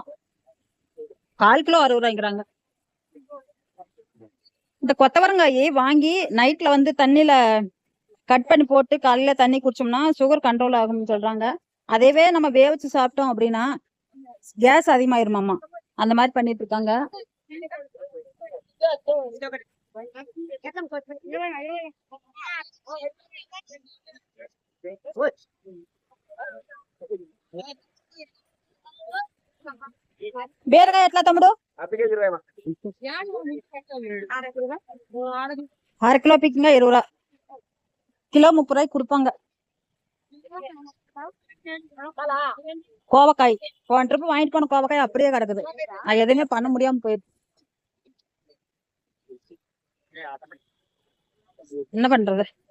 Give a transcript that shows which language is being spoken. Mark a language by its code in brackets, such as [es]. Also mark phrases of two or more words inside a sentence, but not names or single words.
[ta] 1/4 கிலோ 60 ரூபாய்ங்கிறாங்க. இந்த கொத்தவரங்காயை வாங்கி நைட்ல வந்து தண்ணியில கட் பண்ணி போட்டு காலையில தண்ணி குடிச்சோம்னா [en] sugar control [ta] ஆகும்னு சொல்றாங்க. அதேவே நம்ம வேவிச்சு சாப்பிட்டோம் அப்படின்னா கேஸ் அதிகமாயிருமாமா. அந்த மாதிரி பண்ணிட்டு இருக்காங்க. [te] బీరకాయ ఎట్లా తమ్ముడు? అర కిలో పిక్కింగా 20 రూపాయలు, [ta] கிலோ 30 ரூபாய்க்கு கொடுப்பாங்க. கோவக்காய் போன ட்ரிப் வாங்கிட்டு போன கோவக்காய் அப்படியே கிடக்குது. அது எதுவுமே பண்ண முடியாம போயிடுச்சு. என்ன பண்றது?